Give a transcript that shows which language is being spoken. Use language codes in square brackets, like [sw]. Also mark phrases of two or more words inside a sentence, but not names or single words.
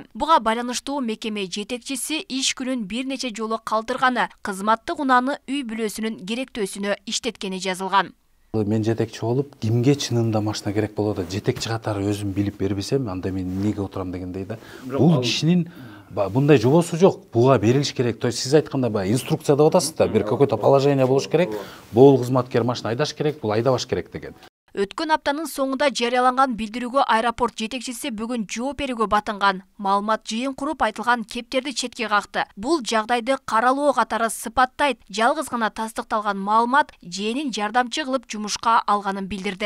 [ky] Буга байланыштуу мекеме жетекчиси иш күнүн бир нече жолу калтырганы, кызматтык унааны үй бүлөсүнүн керектөөсүнө иштеткени жазылган. Мен жетекчи болуп, кимге чынында машина керек болот, жетекчи катары өзүм билип бербесем, анда мен эмнеге отурам дегендей да. Бул кишинин мындай жобосу жок, буга берилиш керек. [ru] То есть [ky] сиз айткандай баягы инструкция деп атасыз да, бир [ru] какой-то положение [ky] болуш керек. Бул кызматкер машина айдаш керек, бул айдабаш керек деген. Өткөн аптанын соңунда жарыяланган билдирүүгө аэропорт жетекчиси бүгүн жооп берүүгө батынган. Маалымат жыйын куруп айтылган кептерди четке какты. Бул жагдайды каралоо катары сыпаттайт. Жалгыз гана тастыкталган маалымат жээнин жардамчы кылып жумушка алганын билдирди.